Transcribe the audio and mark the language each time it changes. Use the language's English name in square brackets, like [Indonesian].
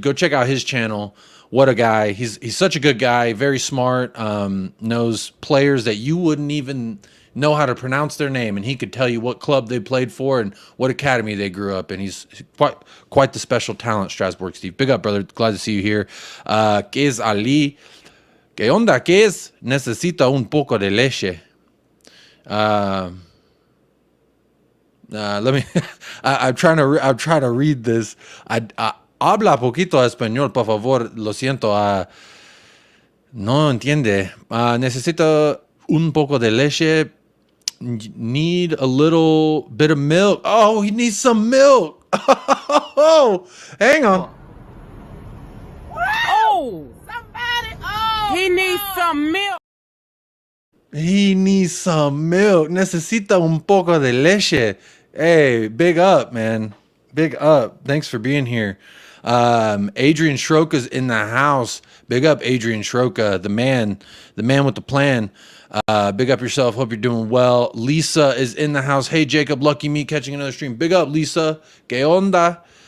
[English] Go check out his channel. What a guy. He's such a good guy. Very smart. Knows players that you wouldn't even know how to pronounce their name, and he could tell you what club they played for and what academy they grew up in. He's quite the special talent, Strasbourg Steve. Big up, brother. Glad to see you here. Kes Ali. [Spanish] ¿Qué onda, Kes? Necesita un poco de leche. [English] Let me. I'm trying to read this. [Spanish] Habla poquito español, por favor. Lo siento. No entiende. Necesita un poco de leche. [English] Need a little bit of milk. Oh, he needs some milk. Oh, hang on. Oh, somebody. Oh, he needs some milk. He needs some milk. [Spanish] Necesita un poco de leche. [English] Hey, big up, man. Big up. Thanks for being here. Adrian Schroka's in the house. Big up, Adrian Schroka, the man with the plan. Big up yourself. Hope you're doing well. Lisa is in the house. Hey, Jacob, lucky me catching another stream. Big up, Lisa. [Spanish] ¿Qué onda?